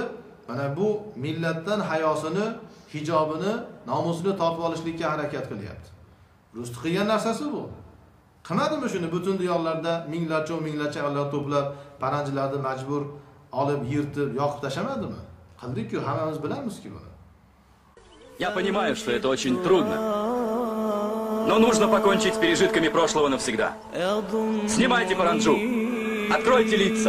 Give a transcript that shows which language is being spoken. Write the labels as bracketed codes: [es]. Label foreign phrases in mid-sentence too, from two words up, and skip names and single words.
[uz] Mana bu millatdan hayosini, hijobini, nomusini tortib olishlikka harakat qilyapti. Rus qilgan narsasi bu. Qilmadimi shuni? Butun diyorlarda minglarcha ayollar to'plab paranjilarni majbur olib, yirtib, yoqib tashamadimi? Qildik-ku, hammamiz bilamiz-ku buni. [ru] Я понимаю, что это очень трудно, но нужно покончить с пережитками прошлого навсегда. Снимайте паранджу, откройте лица.